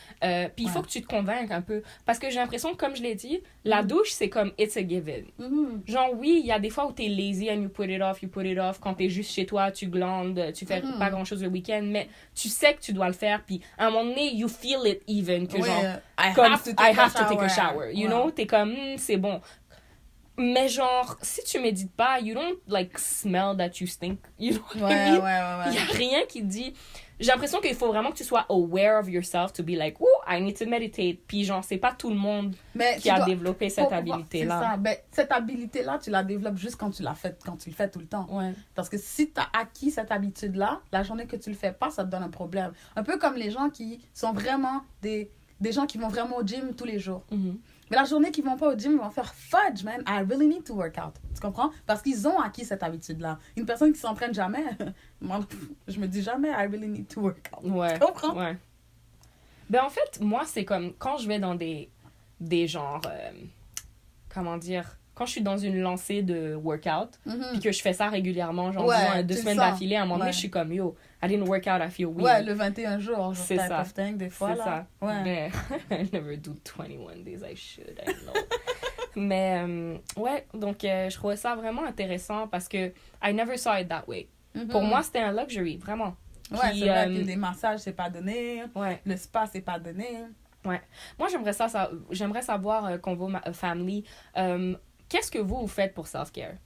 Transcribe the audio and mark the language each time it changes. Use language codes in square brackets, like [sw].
[fr] Puis il faut que tu te convainques un peu. Parce que j'ai l'impression que, comme je l'ai dit, la douche, c'est comme [en] it's a given. [fr] Genre, oui, il y a des fois où t'es lazy [en] and you put it off. [fr] Quand t'es juste chez toi, tu glandes, tu fais pas grand-chose le week-end. Mais tu sais que tu dois le faire. Puis à un moment donné, [en] you feel it even. [fr] Que genre, [en] I have to take a shower. You know? [fr] T'es comme, c'est bon. Mais genre, si tu médites pas, [en] you don't like smell that you stink. You know what I mean? [fr] Ouais. Il y a rien qui dit... J'ai l'impression qu'il faut vraiment que tu sois [en] aware of yourself to be like, oh, I need to meditate. [fr] Puis genre, c'est pas tout le monde qui a développé cette habilité-là. C'est ça. Ben, cette habilité-là, tu la développes juste quand tu le fais tout le temps. Ouais. Parce que si tu as acquis cette habitude-là, la journée que tu le fais pas, ça te donne un problème. Un peu comme les gens qui sont vraiment des gens qui vont vraiment au gym tous les jours. Mais la journée qu'ils vont pas au gym, ils vont faire [en] fudge, man. I really need to work out. [fr] Tu comprends? Parce qu'ils ont acquis cette habitude-là. Une personne qui s'entraîne jamais, moi, je me dis jamais, [en] I really need to work out. [fr] Ouais. Tu comprends? Ouais. Ben, en fait, moi, c'est comme quand je vais dans des genres, comment dire, quand je suis dans une lancée de workout, puis que je fais ça régulièrement, genre disons, 2 semaines d'affilée, à un moment donné, je suis comme, yo, [en] I didn't work out, I feel weird. [fr] Ouais, le 21 jours, c'est ça. Thing, des fois, c'est là. ça. Ouais. [en] Mais I never do 21 days, I should, I know. [fr] Mais, ouais, donc je trouvais ça vraiment intéressant parce que [en] I never saw it that way. [fr] Pour moi, c'était un luxury, vraiment. Ouais, Puis, c'est vrai que des massages, c'est pas donné. Ouais. Le spa, c'est pas donné. Ouais. Moi, j'aimerais savoir, Convo Family, qu'est-ce que vous faites pour self-care?